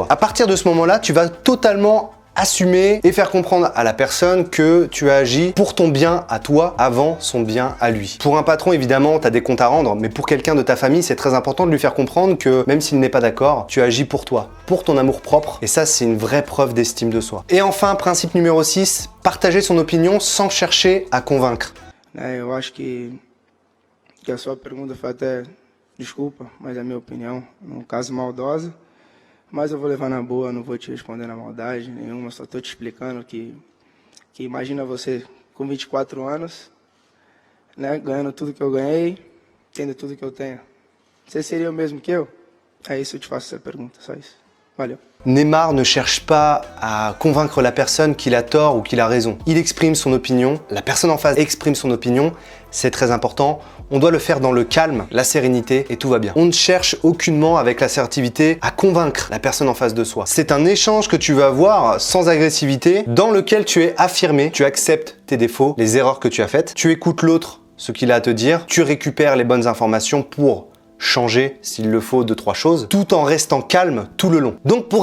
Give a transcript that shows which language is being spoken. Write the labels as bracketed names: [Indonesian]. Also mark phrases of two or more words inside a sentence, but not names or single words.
[French] À partir de ce moment-là, tu vas totalement assumer et faire comprendre à la personne que tu as agi pour ton bien à toi avant son bien à lui. Pour un patron, évidemment, tu as des comptes à rendre, mais pour quelqu'un de ta famille, c'est très important de lui faire comprendre que même s'il n'est pas d'accord, tu agis pour toi, pour ton amour propre, et ça, c'est une vraie preuve d'estime de soi. Et enfin, principe numéro 6, partager son opinion sans chercher à convaincre. [Portuguese] Eu acho que a sua pergunta foi até, desculpa, mas é a minha opinião, num caso maldosa. Mas eu vou levar na boa, não vou te responder na maldade nenhuma, só estou te explicando que imagina você com 24 anos, né, ganhando tudo que eu ganhei, tendo tudo que eu tenho. Você seria o mesmo que eu? É isso, eu te faço essa pergunta, só isso. Valeu. [French] Neymar ne cherche pas à convaincre la personne qu'il a tort ou qu'il a raison. Il exprime son opinion, la personne en face exprime son opinion, c'est très important. On doit le faire dans le calme, la sérénité et tout va bien. On ne cherche aucunement avec l'assertivité à convaincre la personne en face de soi. C'est un échange que tu vas avoir sans agressivité dans lequel tu es affirmé, tu acceptes tes défauts, les erreurs que tu as faites, tu écoutes l'autre, ce qu'il a à te dire, tu récupères les bonnes informations pour changer, s'il le faut, 2-3 choses, tout en restant calme tout le long.